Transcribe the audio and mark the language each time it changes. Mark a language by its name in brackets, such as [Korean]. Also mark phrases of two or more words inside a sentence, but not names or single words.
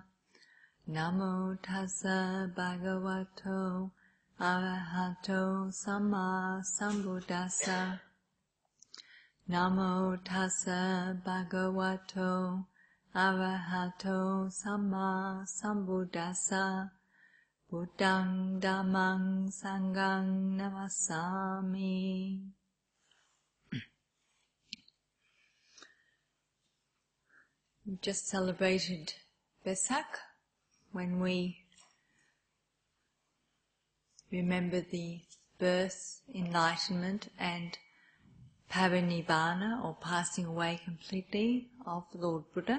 [Pali] Namo tassa bhagavato arahato samma sambuddhassa. Namo tassa bhagavato arahato samma sambuddhassa. Buddhang dhammang sanghang namassami. [English] We just celebrated Vesak, when we remember the birth, enlightenment and parinibbana, or passing away completely, of Lord Buddha.